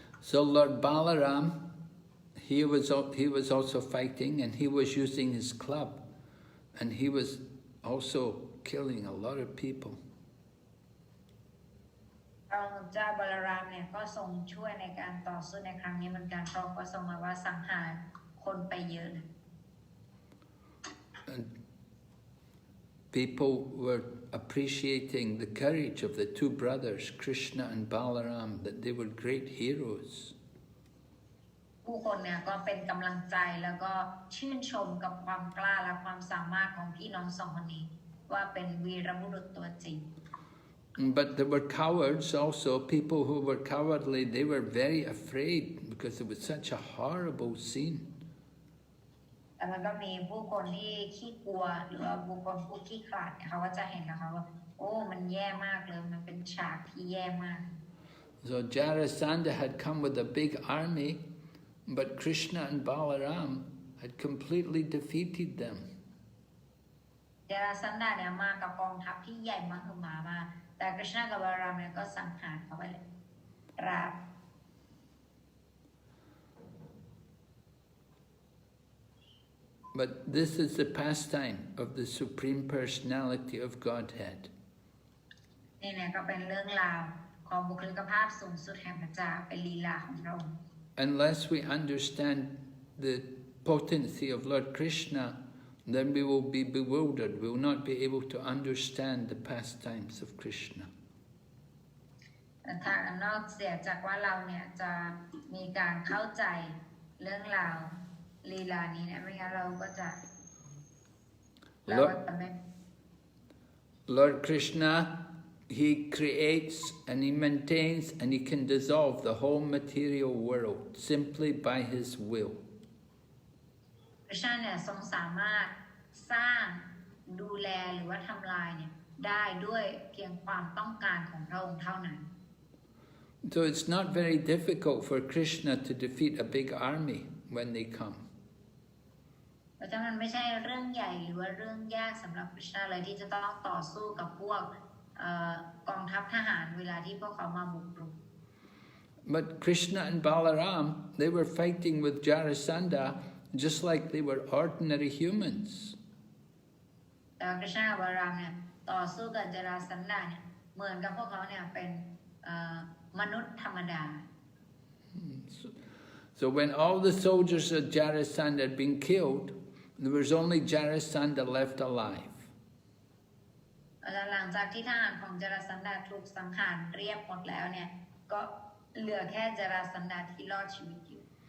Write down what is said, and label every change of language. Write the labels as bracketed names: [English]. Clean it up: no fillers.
[English] So Lord Balaram, he was also fighting, and he was using his club, and he was also killing a lot of people. [Thai] พระเจ้าบาลารามเนี่ยก็ทรงช่วยในการต่อสู้ในครั้งนี้เหมือนกันเพราะก็ทรงมาว่าสังหารคนไปเยอะ [English] And people were appreciating the courage of the two brothers, Krishna and Balaram, that they were great heroes. [Thai] ผู้คนเนี่ยก็เป็นกำลังใจแล้วก็ชื่นชมกับความกล้าและความสามารถของพี่น้องสองคนนี้ว่าเป็นวีรบุรุษตัวจริง [English] But there were cowards also, people who were cowardly. They were very afraid because it was such a horrible scene. [Thai] แต่มันก็มีผู้คนที่ขี้กลัวหรือว่าบุคคลผู้ขี้ขลาดเขาก็จะเห็นนะคะว่าโอ้มันแย่มากเลยมันเป็นฉากที่แย่มาก [English] So Jarasandha had come with a big army, but Krishna and Balaram had completely defeated them. [Thai] จาราสันดาเนี่ยมากับกองทัพที่ใหญ่มหึมามาแต่กฤษณะกับบาลารามเนี่ยก็สังหารเขาไปเลยราบ [English] But this is the pastime of the Supreme Personality of Godhead. [Thai] นี่เนี่ยก็เป็นเรื่องราวของบุคลิกภาพสูงสุดแห่งพระเจ้าเป็นลีลาของพระองค์ [English] Unless we understand the potency of Lord Krishna, then we will be bewildered. We will not be able to understand the pastimes of Krishna. [Thai] ถ้านอกเสียจากว่าเราเนี่ยจะมีการเข้าใจเรื่องราวลีลานี้เนี่ยไม่งั้นเราก็จะไม่ [English] Lord Krishna, he creates and he maintains and he can dissolve the whole material world simply by his will. [Thai] พระเจ้าเนี่ยทรงสามารถสร้างดูแลหรือว่าทำลายเนี่ยได้ด้วยเพียงความต้องการของพระองค์เท่านั้น [English] So it's not very difficult for Krishna to defeat a big army when they come. [Thai] เพราะฉะนั้นมันไม่ใช่เรื่องใหญ่หรือว่าเรื่องยากสำหรับพระเจ้าเลยที่จะต้องต่อสู้กับพวกกองทัพทหารเวลาที่พวกเขามาบุกรุก [English] But Krishna and Balaram, they were fighting with Jarasandha just like they were ordinary humans. [Thai] แต่กฤษณะกับบาลารามเนี่ยต่อสู้กับจาราสันดาเนี่ยเหมือนกับพวกเขาเนี่ยเป็นมนุษย์ธรรมดา [English] So when all the soldiers of Jarasandha had been killed, there was only Jarasandha left alive. [Thai] หลังจากที่ทหารของจาราสันดาถูกสังหารเรียบหมดแล้วเนี่ยก็เหลือแค่จาราสันดาที่รอดชีวิตอยู่